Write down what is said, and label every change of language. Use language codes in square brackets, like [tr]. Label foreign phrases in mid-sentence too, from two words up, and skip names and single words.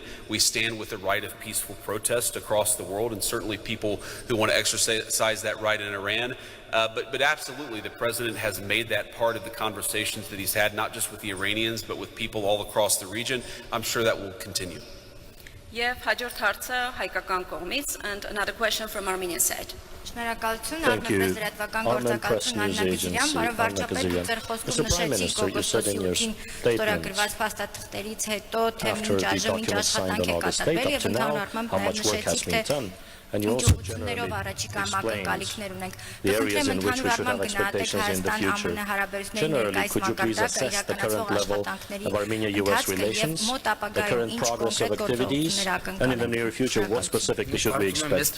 [en] We stand with the right of peaceful protest across the world, and certainly people who want to exercise that right in Iran. But absolutely, the president has made that part of the conversations that he's had, not just with the Iranians, but with people all across the region. I'm sure that will continue. [hy] Եվ հաջորդ հարցը հայկական կողմից, [en] and another question from Armenian side. [hy] Շնորհակալություն, Արմեն լրատվական գործակալություն Աննա Գիջիրյան, պարոն վարչապետ, դուք ձեր խոսքում նշեցիք օգոստոսի 8-ին ստորագրված փաստաթղթերից հետո, թե մինչ այժմ ինչ աշխատանք է կատարվել եւ ընդհանուր առմամբ նաև նշեցիք, թե [en] And you also generally explained the areas in which we should have expectations in the future. Generally, could you please assess the current level of Armenia-US relations, the current progress of activities, and in the near future, what specifically should we expect?